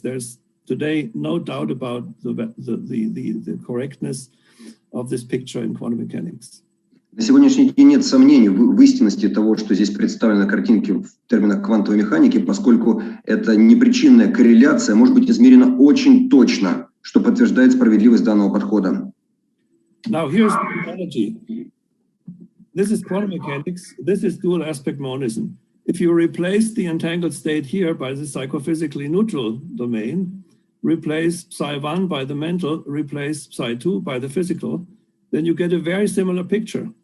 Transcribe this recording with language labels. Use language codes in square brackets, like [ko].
[en] There's today no doubt about the correctness of this picture in quantum mechanics. [ru] На сегодняшний день нет сомнений в истинности того, что здесь представлено на картинке в терминах квантовой механики, поскольку это непричинная корреляция может быть измерена очень точно, что подтверждает справедливость данного подхода. [en] Now here's the analogy. This is quantum mechanics. This is dual aspect monism. If you replace the entangled state here by the psychophysically neutral domain, replace psi1 by the mental, replace psi2 by the physical, then you get a very similar picture.